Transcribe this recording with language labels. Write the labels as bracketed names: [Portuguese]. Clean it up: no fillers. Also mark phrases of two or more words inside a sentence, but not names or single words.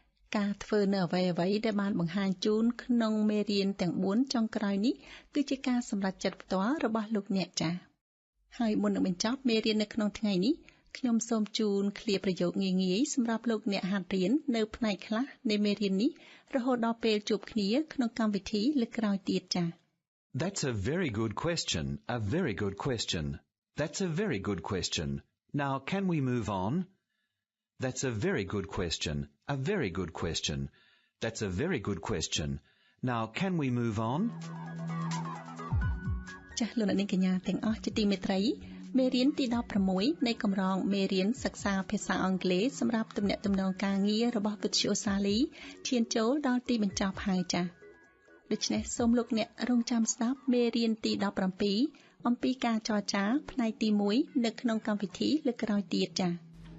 [Khmer] ការធ្វើនៅអ្វីៗដែលបានបង្ហាញជូនក្នុងមេរៀនទាំង4ចុងក្រោយនេះគឺជាការសម្រេចចិត្តផ្ទាល់របស់លោកអ្នកចា៎ហើយមុននឹងបញ្ចប់មេរៀននៅក្នុងថ្ងៃនេះខ្ញុំសូមជូនឃ្លាប្រយោគងាយៗសម្រាប់លោកអ្នកហាត់រៀននៅផ្នែកខ្លះនៃមេរៀននេះរហូតដល់ពេលជួបគ្នាក្នុងកម្មវិធីលើកក្រោយទៀតចា៎ [English] That's a very good question. A very good question. That's a very good question. Now, can we move on? That's a very good question. A very good question. That's a very good question. Now, can we move on? [Khmer] ចាស់លោកអ្នកនាងកញ្ញាទាំងអស់ជាទីមេត្រីមេរៀនទី16នៃកម្រងមេរៀនសិក្សាភាសាអង់គ្លេសសម្រាប់ទំនាក់ទំនងការងាររបស់វិទ្យុសាលីឈានចូលដល់ទីបញ្ចប់ហើយចា៎ដូច្នេះសូមលោកអ្នករងចាំស្ដាប់មេរៀនទី17អំពីការចរចាផ្នែកទី1នៅក្នុងកម្មវិធីលើកក្រោយទៀតចា៎